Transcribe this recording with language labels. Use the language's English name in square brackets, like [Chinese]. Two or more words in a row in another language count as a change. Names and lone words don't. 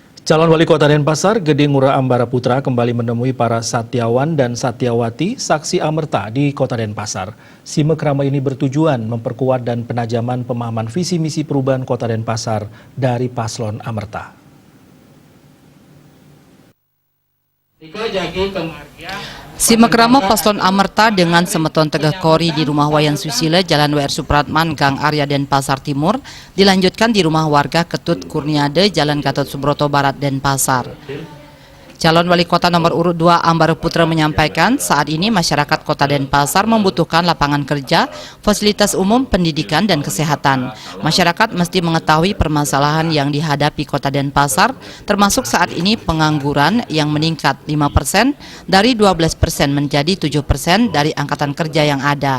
[Indonesian] Calon Wali Kota Denpasar, Gede Ngurah Ambara Putra kembali menemui para satyawan dan satyawati saksi amerta di Kota Denpasar. Simekrama ini bertujuan memperkuat dan penajaman pemahaman visi misi perubahan Kota Denpasar dari paslon amerta. Simekrama paslon amerta dengan semeton tegah kori di rumah Wayan Susile, Jalan WR Supratman, Gang Arya Denpasar Timur, dilanjutkan di rumah warga Ketut Kurniade, Jalan Gatot Subroto Barat, Denpasar. Calon Wali Kota nomor urut 2 Ambara Putra menyampaikan saat ini masyarakat Kota Denpasar membutuhkan lapangan kerja, fasilitas umum, pendidikan, dan kesehatan. Masyarakat mesti mengetahui permasalahan yang dihadapi Kota Denpasar, termasuk saat ini pengangguran yang meningkat 5% dari 12% menjadi 7% dari angkatan kerja yang ada.